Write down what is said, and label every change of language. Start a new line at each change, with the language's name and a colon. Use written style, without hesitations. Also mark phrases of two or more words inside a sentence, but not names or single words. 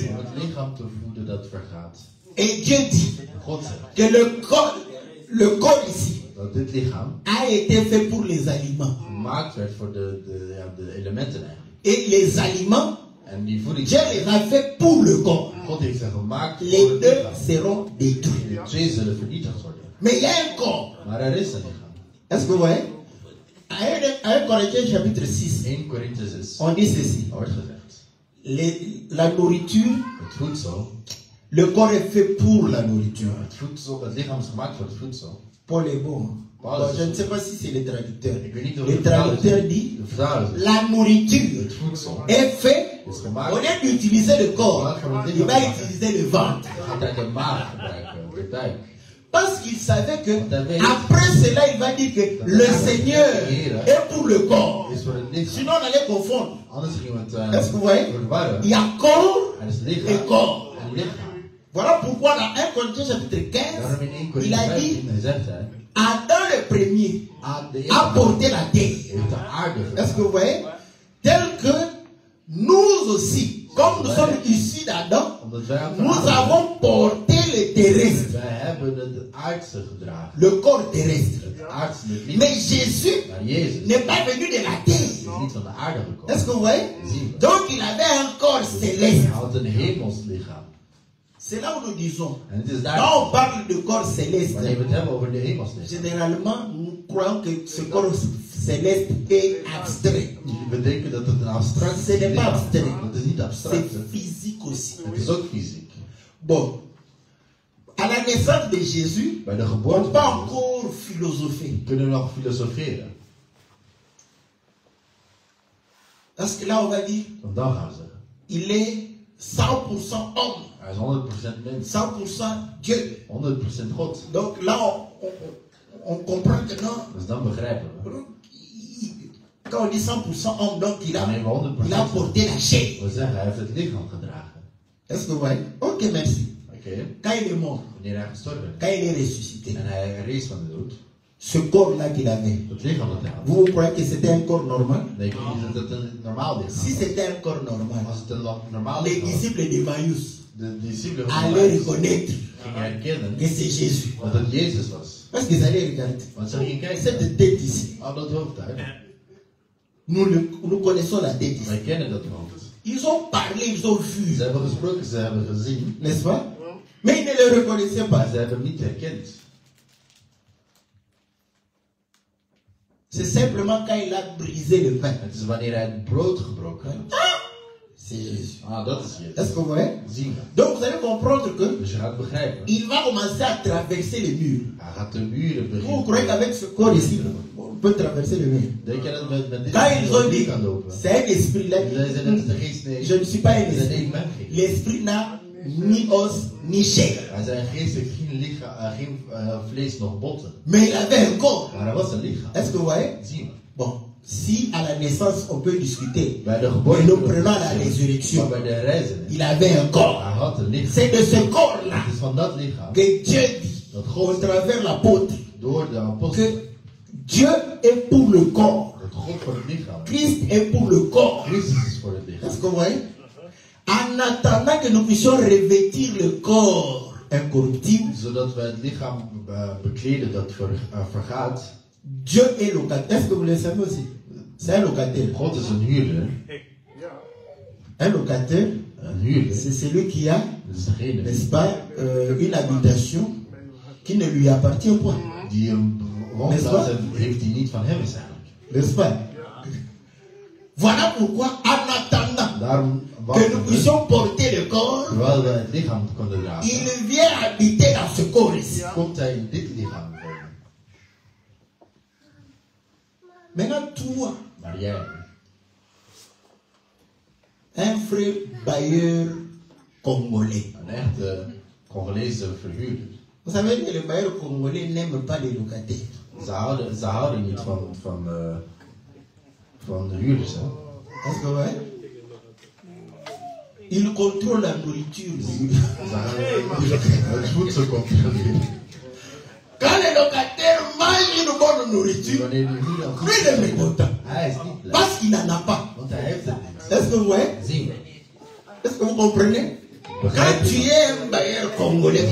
Dutch: om het lichaam te voeden dat vergaat.
French: Et Dieu dit
Dutch: En God zegt
French: que le corps ici
Dutch: dat dit lichaam
French: a été fait pour les aliments.
Dutch: gemaakt werd voor de elementen eigenlijk.
French: Et les aliments,
Dutch: En die voeding,
French: Dieu les a fait pour le corps.
Dutch: God heeft ze gemaakt voor
French: Les
Dutch: het
French: deux
Dutch: lichaam.
French: seront détruits.
Dutch: De twee zullen vernietigd worden.
French: Mais il y a un corps.
Dutch: Maar er is een lichaam.
French: Est-ce que vous voyez? À 1 Corinthiens chapitre 6,
Dutch: 1 Korinthe 6
French: on dit ceci.
Dutch: wordt gezegd.
French: La nourriture,
Dutch: Het voedsel,
French: le corps est fait pour la nourriture.
Dutch: het lichaam is gemaakt voor het voedsel.
French: Paul est bon. Paul Bon,
Dutch: is
French: je ne bon. sais pas si c'est le traducteur.
Dutch: Ik weet niet of
French: Le
Dutch: de vertaler
French: traducteur
Dutch: zegt.
French: dit,
Dutch: De vertaler zegt,
French: la nourriture
Dutch: het voedsel
French: est fait,
Dutch: is
French: au
Dutch: gemaakt.
French: lieu d'utiliser le corps, il va utiliser le ventre.
Dutch: Dan gaat hij de maag gebruiken, de buik.
French: Parce qu'il savait que après cela, il va dire que le Seigneur est pour le corps.
Dutch: Is voor het lichaam.
French: Sinon, on allait confondre.
Dutch: Anders gingen we het
French: Est-ce que vous voyez?
Dutch: verwarren.
French: Il y a corps
Dutch: Er is
French: et
Dutch: lichaam
French: corps.
Dutch: en lichaam.
French: Voilà pourquoi dans 1 Corinthiens chapitre 15,
Dutch: Daarom in 1
French: il
Dutch: Korinthe
French: a dit,
Dutch: 15 zegt hij,
French: Adam le premier
Dutch: de
French: a porté la terre.
Dutch: heeft de aarde
French: Est-ce que vous voyez? Tel que nous aussi, comme nous sommes issus d'Adam,
Dutch: Omdat wij uit de
French: nous
Dutch: aarde
French: avons porté le terrestre,
Dutch: wij hebben het aardse gedragen.
French: le corps terrestre.
Dutch: Het aardse, het lichaam.
French: Mais Jésus
Dutch: Maar Jezus
French: n'est pas venu de la terre.
Dutch: is niet van de aarde gekomen.
French: Est-ce que vous voyez?
Dutch: Zie je.
French: Donc il avait un corps céleste.
Dutch: Hij had een hemels lichaam.
French: C'est là où nous disons,
Dutch: En het is
French: quand
Dutch: daar,
French: on parle de corps céleste,
Dutch: wanneer we het hebben over de hemels lichaam.
French: généralement nous croyons que ce corps céleste est abstrait.
Dutch: We denken dat het een abstract
French: Ce n'est pas
Dutch: lichaam is.
French: abstrait.
Dutch: Dat is niet abstract.
French: C'est
Dutch: hè.
French: physique aussi.
Dutch: Het is ook fysiek.
French: Bon, à la naissance de Jésus,
Dutch: Bij de
French: on
Dutch: geboorte
French: peut
Dutch: van Jezus
French: encore philosopher.
Dutch: kunnen we nog filosoferen.
French: Parce que là, on va dire,
Dutch: Want dan gaan we zeggen,
French: il est 100% homme.
Dutch: Hij is 100% mens.
French: 100% Dieu.
Dutch: 100% God.
French: Donc là, on comprend que non.
Dutch: Dus dan begrijpen we.
French: Quand on dit 100% homme, donc il a
Dutch: Wanneer we 100%
French: porté la chair.
Dutch: we zeggen, hij heeft het lichaam gedragen.
French: Est-ce que vous voyez? Ok, merci.
Dutch: Oké.
French: Quand il est mort,
Dutch: Wanneer hij gestorven is.
French: quand il est ressuscité,
Dutch: En hij rees van de dood.
French: ce corps-là qu'il avait,
Dutch: Het lichaam dat hij had.
French: vous croyez que c'était un corps normal?
Dutch: Denk je niet dat het een normaal lichaam
French: Si
Dutch: was?
French: c'était un corps normal,
Dutch: Als het een normaal
French: les
Dutch: lichaam was,
French: disciples de Maïus
Dutch: de discipelen van
French: allaient
Dutch: Jezus
French: reconnaître
Dutch: gingen herkennen
French: que c'est Jésus.
Dutch: dat het Jezus was.
French: Parce qu'ils allaient regarder.
Dutch: Want ze gingen kijken.
French: Cette tête ici,
Dutch: Aan dat hoofd daar.
French: nous connaissons la tête ici.
Dutch: Wij kennen dat hoofd.
French: Ils ont parlé, ils ont vu, Ze hebben gesproken, ze hebben gezien. n'est-ce pas? Mais ils ne le reconnaissaient pas.
Dutch: Maar ze hebben hem niet herkend.
French: C'est simplement quand il a brisé le pain.
Dutch: Het is wanneer hij het brood gebroken heeft.
French: C'est Jésus.
Dutch: Ah, dat is Jezus.
French: Est-ce que vous voyez?
Dutch: Zien we.
French: Donc vous allez comprendre que
Dutch: Dus je gaat begrijpen.
French: il va commencer à traverser les murs.
Dutch: Hij gaat de muren
French: Vous croyez
Dutch: beginnen.
French: qu'avec ce corps ici, on peut traverser le mur?
Dutch: Denk je dat met dit
French: Quand ils ont dit,
Dutch: kan lopen?
French: c'est un esprit là.
Dutch: Zij zijn het de geest, nee.
French: Je ne suis pas un
Dutch: Zij zijn
French: esprit.
Dutch: niet mijn geest.
French: L'esprit n'a ni os ni chair.
Dutch: Hij zijn geestelijk geen, lichaam, geen vlees nog botten.
French: Mais il avait un corps.
Dutch: Maar hij was een lichaam.
French: Est-ce que vous voyez?
Dutch: Zien we.
French: Bon, si à la naissance on peut discuter,
Dutch: Bij de
French: mais
Dutch: geboorte.
French: nous prenons la
Dutch: Maar
French: résurrection,
Dutch: bij de reizen.
French: il avait un corps.
Dutch: Hij had een lichaam.
French: C'est de ce corps-là
Dutch: Het is van dat lichaam.
French: que Dieu dit
Dutch: Dat
French: au
Dutch: God
French: travers l'apôtre
Dutch: door de apostel.
French: que Dieu est pour le corps.
Dutch: Dat God voor het lichaam.
French: Christ est pour le corps.
Dutch: Christus is voor het lichaam.
French: Est-ce que vous voyez? En attendant que nous puissions revêtir le corps incorruptible,
Dutch: Zodat wij het lichaam bekleden dat vergaat.
French: Dieu est locataire. Est-ce que vous le savez aussi? C'est un locataire.
Dutch: God is een huurder.
French: Un locataire,
Dutch: Een huurder.
French: c'est celui qui a,
Dutch: Dat is degene
French: n'est-ce pas, une habitation qui ne lui appartient pas.
Dutch: die een woonplaats heeft die niet van hem is eigenlijk.
French: N'est-ce pas? Voilà pourquoi, en attendant
Dutch: Daarom
French: que nous
Dutch: wachten we,
French: puissions porter le corps,
Dutch: terwijl we het lichaam konden dragen,
French: il vient habiter dans ce corps ici.
Dutch: komt hij in dit lichaam wonen.
French: Maintenant, toi,
Dutch: Maar jij,
French: un frère bailleur congolais.
Dutch: een echte Congolese verhuurder.
French: Vous savez que les bailleurs congolais n'aiment pas les locataires.
Dutch: Ze houden niet van de huurders. Hè?
French: Est-ce que ouais? Ils contrôlent la nourriture.
Dutch: Ze houden het voedsel controleren.
French: Quand les locataires mangent une bonne nourriture,
Dutch: Wanneer de huurder al goed
French: lui
Dutch: is,
French: il est content.
Dutch: hij is niet blij.
French: Parce qu'il n'en a pas.
Dutch: Want hij heeft het niet.
French: Est-ce que vous voyez?
Dutch: Zien we.
French: Est-ce que vous comprenez? Quand tu es un bailleur congolais,